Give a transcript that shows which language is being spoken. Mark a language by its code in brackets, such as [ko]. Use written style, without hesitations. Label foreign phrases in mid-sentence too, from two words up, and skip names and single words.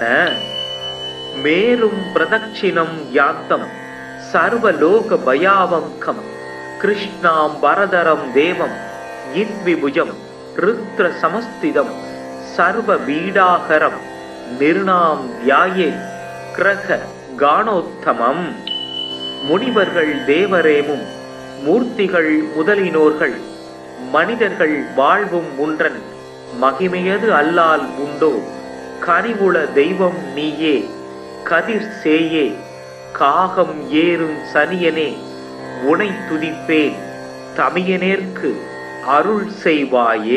[sa] मेरुं प्रदक्षिणं यान्तं सर्वलोक भयावंकं कृष्णांबरधरं देवं यद्विभुजं रुद्र समस्थितं सर्वपीडाहरं निर्णां ध्यायेत् ग्रह गानोत्तमम्. [ta] முனிவர்கள் தேவரேமும் மூர்த்திகள் முதலினோர்கள் மனிதர்கள் வாழ்வும் உன்றன் மகிமையது அல்லால் உண்டோ. கனிவுள தெய்வம் நீயே கதிர் சேயே காகம் ஏறும் சனியனே உனை துதிப்பேன் தமியனேற்கு அருள் செய்வாயே.